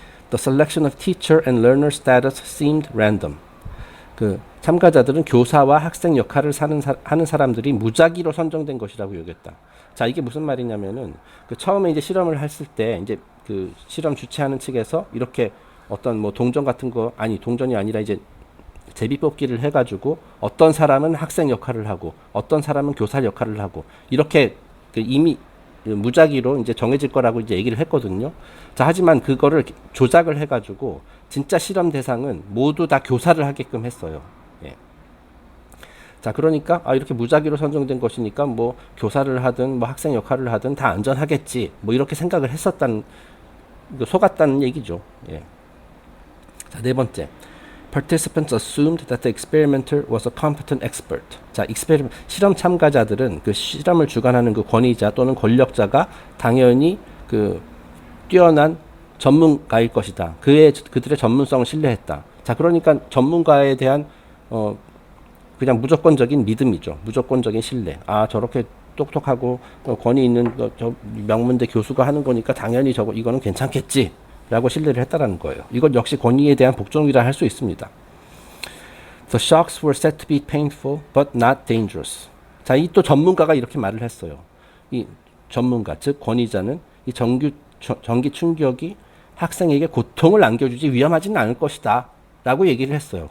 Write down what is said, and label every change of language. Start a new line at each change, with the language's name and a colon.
English: The selection of teacher and learner status seemed random.
Korean: 그 참가자들은 교사와 학생 역할을 하는 사람들이 무작위로 선정된 것이라고 여겼다. 자, 이게 무슨 말이냐면은 그 처음에 이제 실험을 했을 때 이제 그 실험 주최하는 측에서 이렇게 어떤 뭐 동전이 아니라 이제 제비뽑기를 해가지고 어떤 사람은 학생 역할을 하고 어떤 사람은 교사 역할을 하고 이렇게 그 이미 무작위로 이제 정해질 거라고 이제 얘기를 했거든요. 자, 하지만 그거를 조작을 해가지고 진짜 실험 대상은 모두 다 교사를 하게끔 했어요. 예. 자, 그러니까 이렇게 무작위로 선정된 것이니까 뭐 교사를 하든 뭐 학생 역할을 하든 다 안전하겠지. 뭐 이렇게 생각을 속았다는 얘기죠. 예. 자, 네 번째.
English: Participants assumed that the experimenter was a competent expert.
Korean: 자, 실험 참가자들은 그 실험을 주관하는 그 권위자 또는 권력자가 당연히 그 뛰어난 전문가일 것이다. 그들의 전문성을 신뢰했다. 자, 그러니까 전문가에 대한 그냥 무조건적인 믿음이죠. 무조건적인 신뢰. 아, 저렇게 똑똑하고 권위 있는 저 명문대 교수가 하는 거니까 당연히 이거는 괜찮겠지. 라고 신뢰를 했다라는 거예요. 이것 역시 권위에 대한 복종이라 할 수 있습니다.
English: The shocks were said to be painful but not dangerous.
Korean: 자, 이 또 전문가가 이렇게 말을 했어요. 이 전문가, 즉 권위자는 이 전기 충격이 학생에게 고통을 안겨주지 위험하지는 않을 것이다. 라고 얘기를 했어요.